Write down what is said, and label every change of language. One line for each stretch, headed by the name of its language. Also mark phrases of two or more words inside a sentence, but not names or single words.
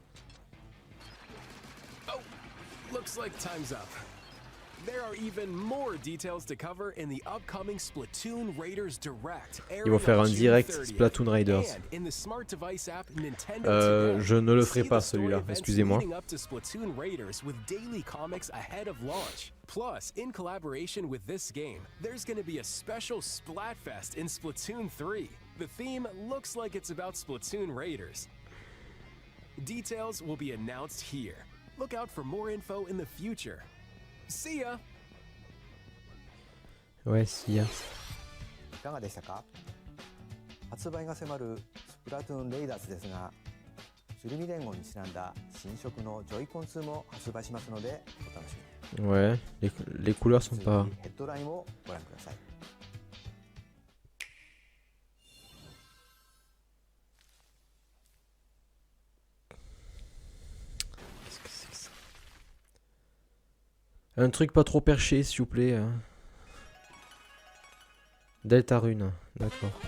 French: Ils vont faire un direct Splatoon Raiders. Je ne le ferai pas celui-là, excusez-moi. Plus,
English: in collaboration with this game, there's going to be a special Splatfest in Splatoon 3. The theme looks like it's about Splatoon Raiders. Details will be announced here. Look out for more info in the future. See ya! Ouais, see ya.
Japanese: いかがでしたか？発売が迫るスプラトゥーンレイダーズですが、鶴見連合にちなんだ新色のジョイコン2も発売しますのでお楽しみに。
French: Ouais, les couleurs sont pas...
Japanese: ヘッドラインをご覧ください。
French: Qu'est-ce que c'est que ça? Un truc pas trop perché, s'il vous plaît. Hein. Delta Rune, d'accord.